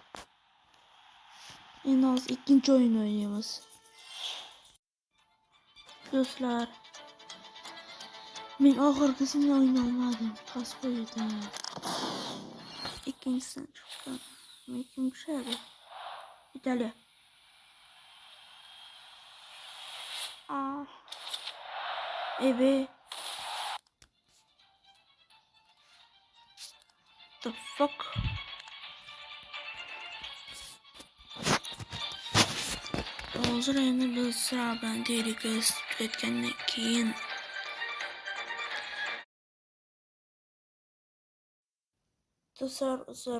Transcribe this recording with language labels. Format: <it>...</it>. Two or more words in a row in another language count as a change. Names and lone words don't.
<uz>Endi hozir ikkinchi o'yin o'ynaymiz. Do'stlar, men oxirgisini o'ynay olmadim. Qas qo'ydim. Ikkinchisini chiqdim. Men kim tushadi? Italiya. Ebe.</uz> <en>The fuck?</en> <uz>Hozir endi biz bilan deylik tugatgandan keyin do'stlar, uzr.</uz>